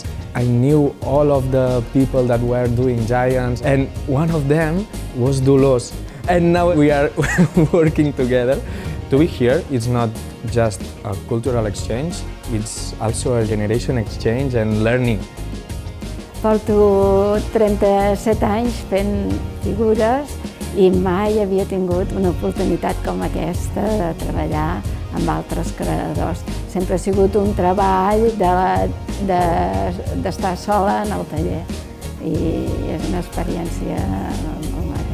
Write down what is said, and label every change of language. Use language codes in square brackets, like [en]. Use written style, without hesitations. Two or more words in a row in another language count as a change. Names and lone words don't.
[en] I knew all of the people that were doing giants, and one of them was Diyas. And now we are working together. To be here, it's not just a cultural exchange, it's also a generation exchange and learning. [ca] Porto 37 anys fent figures i mai havia tingut una oportunitat com aquesta de treballar amb altres creadors. Sempre ha sigut un treball d'estar sola en el taller i és una experiència molt maca.